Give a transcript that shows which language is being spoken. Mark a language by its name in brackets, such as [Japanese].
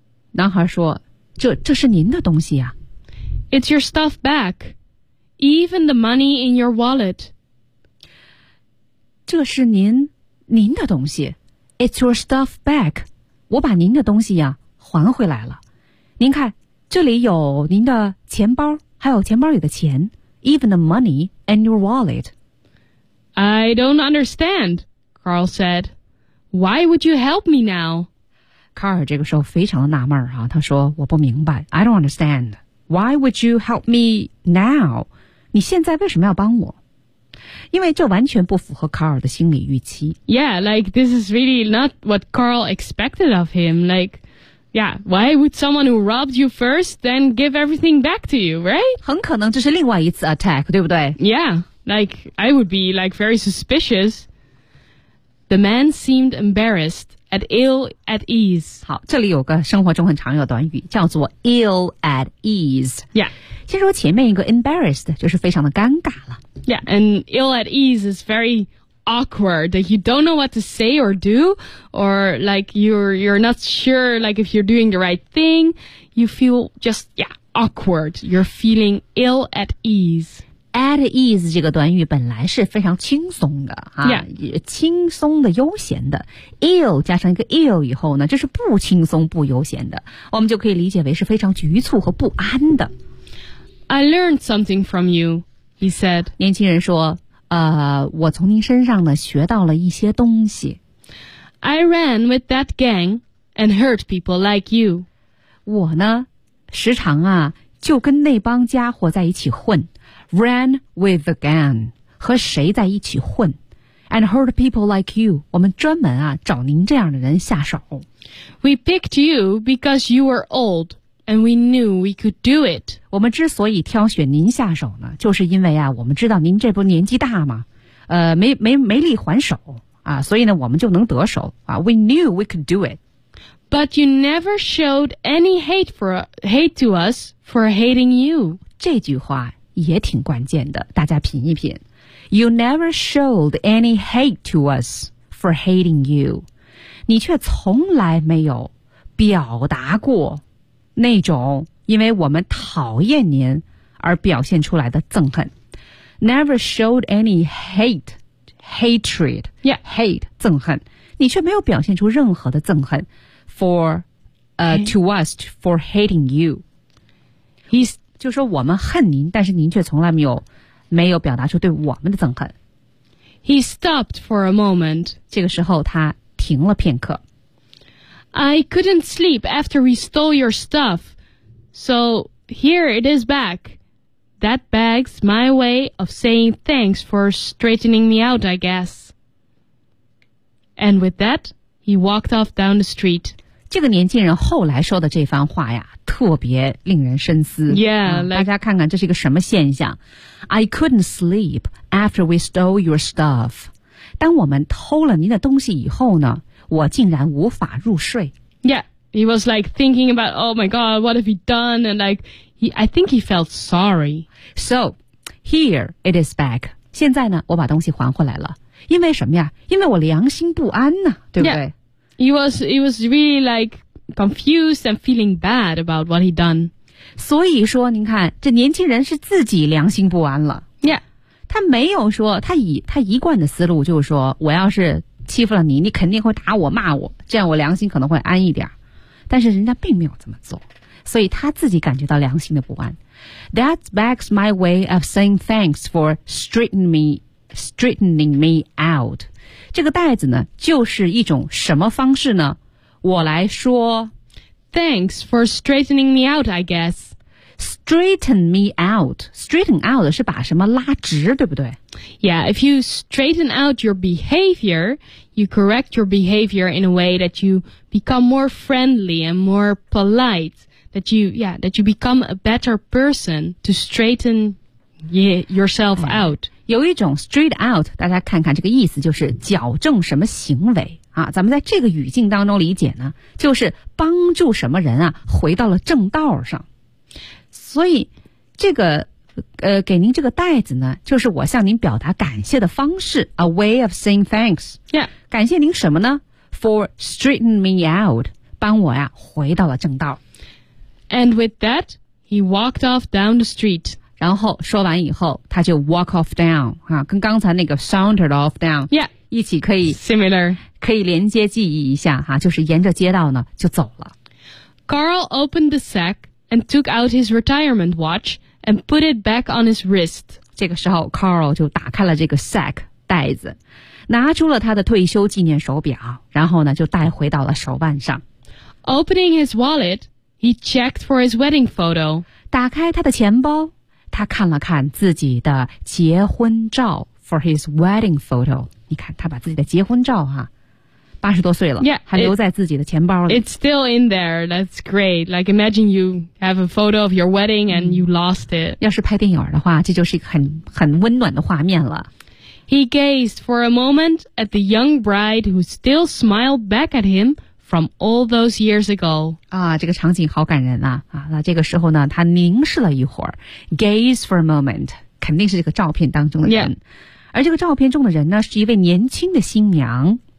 [Chinese] 男孩说这是您的东西啊。 [English] It's your stuff back, even the money in your wallet. [Chinese] 这是您的东西。 [English] It's your stuff back. [Chinese] 我把您的东西啊还回来了。您看这里有您的钱包。还有钱包里的钱 [English] even the money and your wallet. I don't understand, Carl said. Why would you help me now? [Chinese] 卡尔这个时候非常的纳闷啊他说我不明白 [English] I don't understand. Why would you help me now? [Chinese] 你现在为什么要帮我因为这完全不符合卡尔的心理预期。 [English] Yeah, like this is really not what Carl expected of him, like,Yeah, why would someone who robbed you first then give everything back to you, right? [Chinese] 很可能这是另外一次 attack, 对不对? [English] Yeah, like, I would be, like, very suspicious. The man seemed embarrassed, at ill at ease. [Chinese] 好,这里有个生活中很常有短语,叫做 ill at ease. [English] Yeah. [Chinese] 先说前面一个 embarrassed, 就是非常的尴尬了。 [English] Yeah, and ill at ease is very... awkward that you don't know what to say or do or like you're not sure like if you're doing the right thing you feel just yeah awkward you're feeling ill at ease [Chinese] at ease 这个短语本来是非常轻松的、啊、 [English] yeah [Chinese] 轻松的悠闲的 ill 加上一个 ill 以后呢这是不轻松不悠闲的我们就可以理解为是非常局促和不安的 [English] I learned something from you he said [Chinese] 年轻人说我从您身上呢学到了一些东西。 [English] I ran with that gang and hurt people like you. [Chinese] 我呢时常啊就跟那帮家伙在一起混。 [English] Ran with the gang, [Chinese] 和谁在一起混。 [English] And hurt people like you, [Chinese] 我们专门啊找您这样的人下手。 [English] We picked you because you were old. And we knew we could do it. [Chinese] 我们之所以挑选您下手呢就是因为啊我们知道您这不年纪大吗没力还手啊所以呢我们就能得手啊 [English] We knew we could do it. But you never showed any hate to us for hating you. [Chinese] 这句话也挺关键的大家品一品。 [English] You never showed any hate to us for hating you. [Chinese] 你却从来没有表达过那种因为我们讨厌您而表现出来的憎恨 [English] Never showed any hatred Yeah [Chinese] Hate 憎恨你却没有表现出任何的憎恨。 [English] For, to us, for hating you. [Chinese] He's, 就说我们恨您，但是您却从来没有表达出对我们的憎恨。 [English] He stopped for a moment. [Chinese] 这个时候他停了片刻。 [English] I couldn't sleep after we stole your stuff. So here it is back. That bag's my way of saying thanks for straightening me out, I guess. And with that, he walked off down the street. [Chinese] 这个年轻人后来说的这番话呀，特别令人深思。 [English] Yeah, [Chinese] 大家看看这是一个什么现象。 [English] I couldn't sleep after we stole your stuff. [Chinese] 当我们偷了您的东西以后呢，我竟然无法入睡。 [English] Yeah, he was like thinking about, oh my god, what have you done? And like, I think he felt sorry. So, here it is back. [Chinese] 现在呢，我把东西还回来了。因为什么呀？因为我良心不安呢，对不对？ [English] Yeah, he was really like confused and feeling bad about what he'd done. [Chinese] 所以说，您看，这年轻人是自己良心不安了。 [English] Yeah. [Chinese] 他没有说，他一贯的思路就是说，我要是欺负了你，你肯定会打我骂我，这样我良心可能会安一点。但是人家并没有这么做，所以他自己感觉到良心的不安。 [English] That begs my way of saying thanks for straightening me out. [Chinese] 这个袋子呢，就是一种什么方式呢？我来说 [English] ，Thanks for straightening me out, I guess. Straighten me out. [Chinese] Straighten out 是把什么拉直，对不对？ [English] Yeah, if you straighten out your behavior, you correct your behavior in a way that you become more friendly and more polite, that you become a better person to straighten yourself out. [Chinese] 有一种 straight out, 大家看看这个意思就是矫正什么行为啊。咱们在这个语境当中理解呢，就是帮助什么人啊回到了正道上。所以这个给您这个袋子呢，就是我向您表达感谢的方式 ， [English] a way of saying thanks。 Yeah， [Chinese] 感谢您什么呢 ？ [English] For straightening me out， [Chinese] 帮我呀回到了正道。 [English] And with that， he walked off down the street。 [Chinese] 然后说完以后，他就 walk off down， 哈、啊，跟刚才那个 sauntered off down， [English] yeah， [Chinese] 一起可以 [English] similar， [Chinese] 可以连接记忆一下哈、啊，就是沿着街道呢就走了。 [English] Carl opened the sack and took out his retirement watch。 And put it back on his wrist. [Chinese] 这个时候 ，Carl 就打开了这个 sack 袋子，拿出了他的退休纪念手表，然后呢就戴回到了手腕上。 [English] Opening his wallet, he checked for his wedding photo. [Chinese] 打开他的钱包，他看了看自己的结婚照 [English] for his wedding photo. [Chinese] 你看，他把自己的结婚照哈、啊。 80多岁了 [English] yeah, [Chinese] 还留在自己的钱包里。 [English] It's still in there. That's great. Like, imagine you have a photo of your wedding and you lost it. [Chinese] 要是拍电影的话，这就是一个很温暖的画面了。 [English] He gazed for a moment at the young bride who still smiled back at him from all those years ago. [Chinese] 啊，这个场景好感人啊。啊，那这个时候呢，他凝视了一会儿。 [English] Gaze for a moment, [Chinese] 肯定是这个照片当中的人。 [English] Yeah. [Chinese] 而这个照片中的人呢，是一位年轻的新娘。